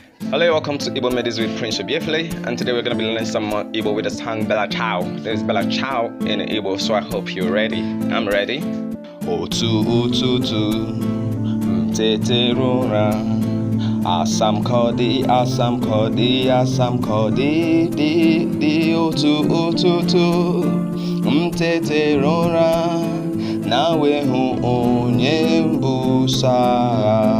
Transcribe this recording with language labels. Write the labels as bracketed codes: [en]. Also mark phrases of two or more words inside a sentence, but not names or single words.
[en] Hello, welcome to Igbo Melodies with Prince Obiefele, and today we're gonna be learning some more Igbo with the song Bella Ciao. This is Bella Ciao in Igbo, so I hope you're ready. I'm ready. [ig] Otu ututu, mtete rura, asam kodi, asam kodi, asam kodi, di, di, otu ututu. m tetere ụra, na wee hụ onye mbuso agha.